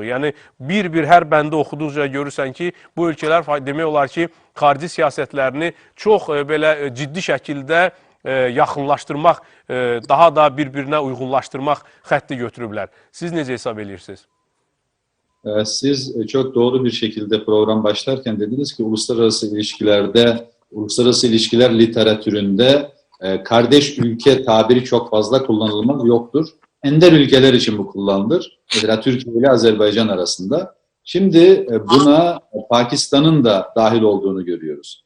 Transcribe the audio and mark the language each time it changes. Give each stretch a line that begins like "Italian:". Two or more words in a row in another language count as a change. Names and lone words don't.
Azerbaijani: Yəni, bir-bir hər bəndə oxuduqca görürsən ki, bu ölkələr demək olar ki, xarici siyasətlərini çox belə ciddi şəkildə yaxınlaşdırmaq, daha da bir-birinə uyğunlaşdırmaq xətti götürüblər. Siz necə hesab edirsiniz?
Turkish: Siz çok doğru bir şekilde program başlarken dediniz ki uluslararası ilişkiler literatüründe kardeş ülke tabiri çok fazla kullanılmaz, yoktur. Ender ülkeler için bu kullanılır. Mesela Türkiye ile Azerbaycan arasında. Şimdi buna Pakistan'ın da dahil olduğunu görüyoruz.